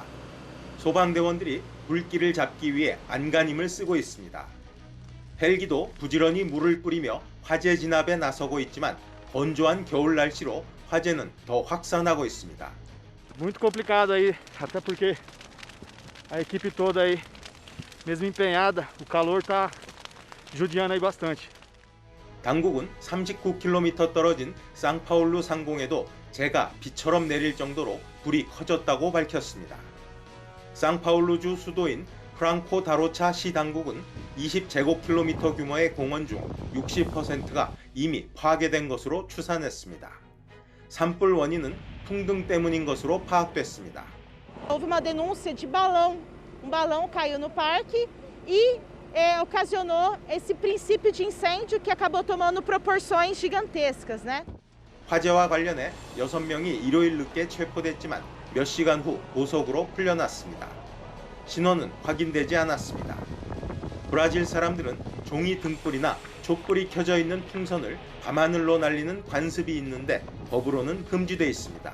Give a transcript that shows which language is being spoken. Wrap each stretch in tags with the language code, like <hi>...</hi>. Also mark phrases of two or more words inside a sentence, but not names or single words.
<ko>소방대원들이 불길을 잡기 위해 안간힘을 쓰고 있습니다. 헬기도 부지런히 물을 뿌리며 화재 진압에 나서고 있지만 건조한 겨울 날씨로 화재는 더 확산하고 있습니다.</ko> <pt>Muito complicado aí, até porque a equipe toda aí mesmo empenhada, o calor tá judiando aí bastante.</pt> <ko>당국은 39km 떨어진 상파울루 상공에도 재가 비처럼 내릴 정도로 불이 커졌다고 밝혔습니다. 상파울루주 수도인 프랑코 다로차 시 당국은 20제곱킬로미터 규모의 공원 중 60%가 이미 파괴된 것으로 추산했습니다. 산불 원인은 풍등 때문인 것으로 파악됐습니다.</ko> <pt>Houve uma denúncia de balão. balão caiu no parque e ocasionou esse princípio de incêndio que acabou tomando proporções gigantescas, né?</pt> <ko>화재와 관련해 6명이 일요일 늦게 체포됐지만 몇 시간 후 보석으로 풀려났습니다. 신원은 확인되지 않았습니다. 브라질 사람들은 종이 등불이나 촛불이 켜져 있는 풍선을 밤하늘로 날리는 관습이 있는데 법으로는 금지돼 있습니다.</ko>